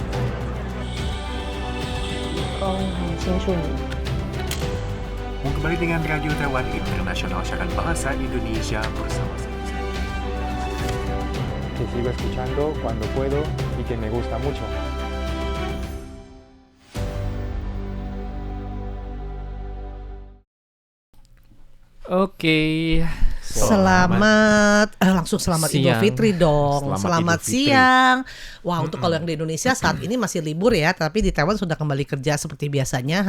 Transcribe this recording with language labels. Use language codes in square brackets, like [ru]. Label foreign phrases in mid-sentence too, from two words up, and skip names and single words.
[zh] 很清楚你。 [id] Kembali dengan Radio Taiwan Internasional, siaran bahasa Indonesia bersama saya. [es] Que sigo escuchando cuando puedo y que me gusta mucho. [id] Oke, Langsung selamat Idul siang. Fitri dong. Idul Selamat Fitri. siang. Wah, untuk kalau yang di Indonesia saat ini masih libur ya, tapi di Taiwan sudah kembali kerja seperti biasanya.